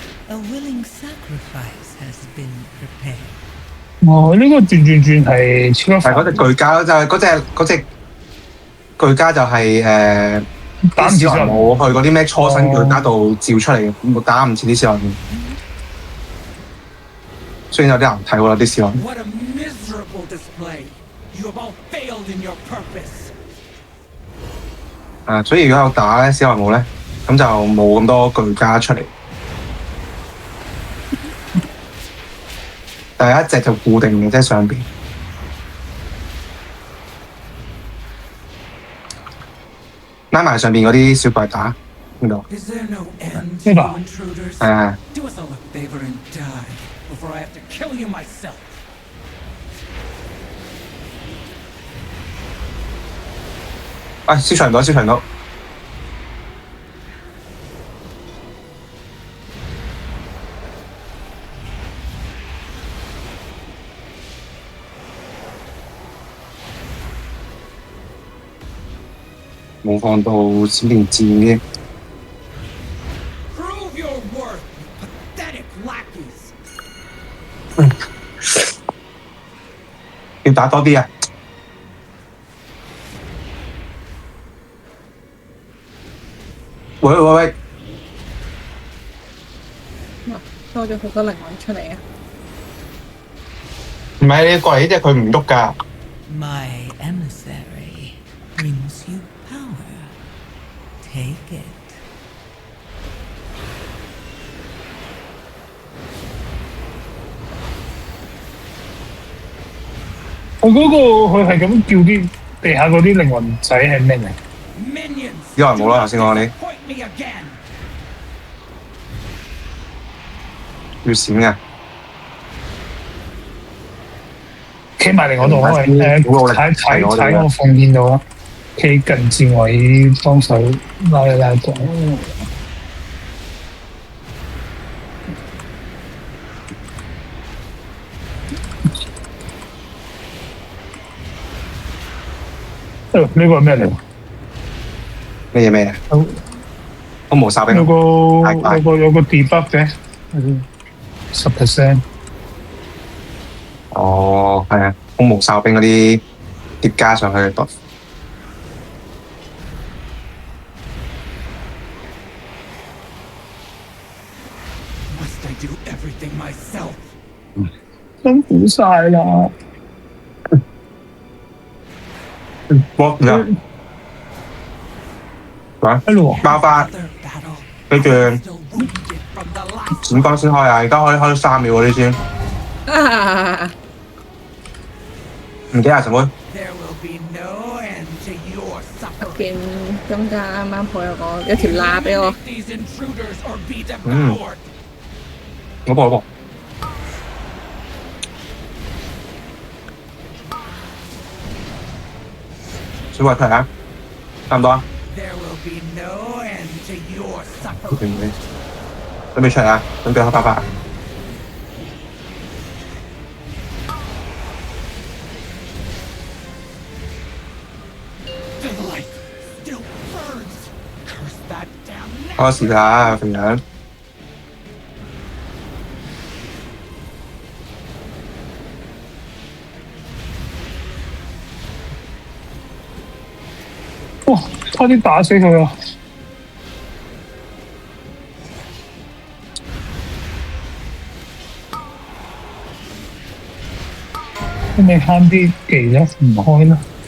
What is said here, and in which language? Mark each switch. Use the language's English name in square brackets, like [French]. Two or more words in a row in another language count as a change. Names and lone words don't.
[English] A willing sacrifice has been prepared. [Cantonese] 哦，呢、個轉係超級係嗰隻巨家就係嗰隻巨家就係打唔啲史萊切姆去嗰啲咩初生巨家度照出嚟嘅，打唔切啲史萊姆。雖然有啲難睇喎，啲史萊姆。 [English] What a miserable display! You have all failed in your purpose. [Cantonese] 所以如果有打咧史萊姆咧，咁就冇咁多巨家出嚟。第一隻就固定嘅，即係上邊。拉埋上邊嗰啲小怪打邊度？ [English] Is there no end to [Cantonese] 呢 [English] you [Cantonese] 個 [English] intruders? 誒 Do us all a favor and die before I have to kill you myself. [Cantonese] 消除唔到，消除唔到。冇放到閃電戰嘅， [English] Prove your worth, you pathetic lackeys. [Cantonese] 要打多啲啊！喂，多咗好多靈魂出嚟啊！唔係你過嚟呢只佢唔喐㗎。 [English] My emissary brings you power. Take it. [Cantonese] 我嗰個佢係咁叫啲地下嗰啲靈魂仔係咩嚟？ Minions, 呢個人冇啦，頭先講你 [English] point me again. [Cantonese] 要閃嘅。企埋嚟我度啊！喂踩我奉獻到啊！企近戰位幫手拉一拉檔。呢個係咩嚟？咩啊？我冇哨兵。有個 debug 嘅10%。哦，係啊，空無哨兵嗰啲疊加上去嘅 buff。 [English] Must I do everything myself? [Cantonese] 辛苦晒啦！哇！咩啊？一路爆發， [English] Another battle. [Cantonese] 跟住 [English] Still wounded from the last [Cantonese] 點光先開啊！而家可以開3秒嗰啲先。唔記得啊，陳妹。 [English] There will be no end to your [Cantonese] 入 [English] suffering. [Cantonese] 邊中間啱啱好有條罅俾我。 [English] Eliminate these intruders or be devoured. [Cantonese] 我播。小慧睇下，差唔多啊。 [English] There will be no end to your suffering. [Cantonese] 準備出嚟啊！準備開爆發。 [English] The light still burns. Curse that damn [Cantonese] 開始啦，肥人。哇！差啲打死佢啊！咁你慳啲技咧，唔開啦。